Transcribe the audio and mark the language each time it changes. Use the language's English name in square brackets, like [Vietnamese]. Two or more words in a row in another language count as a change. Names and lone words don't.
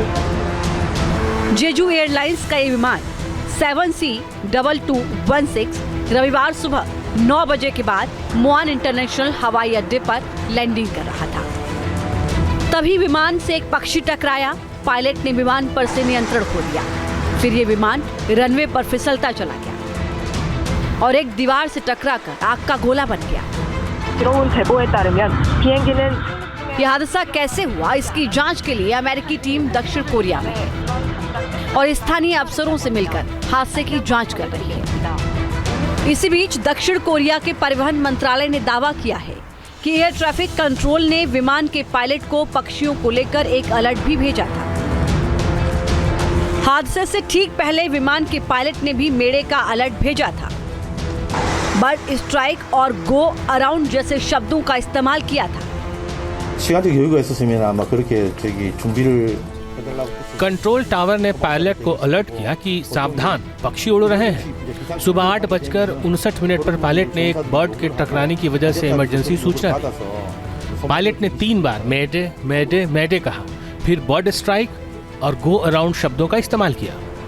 [Hindi] जेजू एयरलाइंस का ये विमान 7C2216 रविवार सुबह 9 बजे के बाद मुआन इंटरनेशनल हवाई अड्डे पर लैंडिंग कर रहा था। तभी विमान से एक पक्षी टकराया। पायलट ने विमान पर से नियंत्रण खो दिया। फिर ये विमान रनवे पर फिसलता चला गया और एक दीवार से टकराकर आग का गोला बन गया। [Korean] 들어온 제보에 따르면 비행기는 [Hindi] यह हादसा कैसे हुआ, इसकी जांच के लिए अमेरिकी टीम दक्षिण कोरिया में है और स्थानीय अफसरों से मिलकर हादसे की जांच कर रही है। इसी बीच दक्षिण कोरिया के परिवहन मंत्रालय ने दावा किया है कि [English] air traffic control [Hindi] ने विमान के पायलट को पक्षियों को लेकर एक अलर्ट भी भेजा था। हादसे से ठीक पहले विमान के पायलट ने भी मेडे का अलर्ट भेजा था। [English] bird strike [Hindi] और [English] go around [Hindi] जैसे शब्दों का इस्तेमाल किया था। [Korean] 시간적 여유가 있었으면 아마 그렇게 준비를 해달라고 [English] control tower [Hindi] ने पायलट को अलर्ट किया कि सावधान, पक्षी उड़ रहे हैं। सुबह 8:59 पर पायलट ने एक बर्ड के टकराने की वजह से इमरजेंसी सूचना दी। पायलट ने 3 बार [English] mayday mayday mayday [Hindi] कहा, फिर [English] bird strike [Hindi] और [English] go around [Hindi] शब्दों का इस्तेमाल किया।